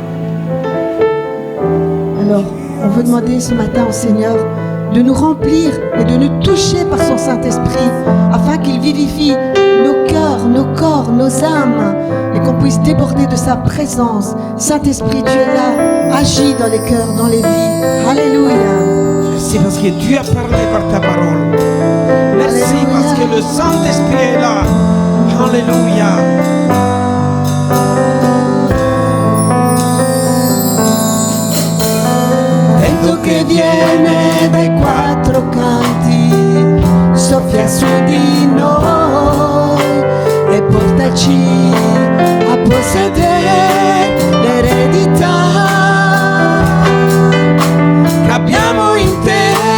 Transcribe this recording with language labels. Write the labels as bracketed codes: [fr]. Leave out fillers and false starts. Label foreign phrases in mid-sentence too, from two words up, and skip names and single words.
[fr] Alors, on veut demander ce matin au Seigneur de nous remplir et de nous toucher par son Saint-Esprit afin qu'il vivifie nos cœurs, nos corps, nos âmes et qu'on puisse déborder de sa présence. Saint-Esprit, tu es là, agis dans les cœurs, dans les vies. Alléluia. Merci parce que Dieu a parlé par ta parole. Merci Alléluia. parce que le Saint-Esprit est là. Alléluia. [it] Vento che viene dai quattro canti, soffia su di noi e portaci a possedere l'eredità che abbiamo in te.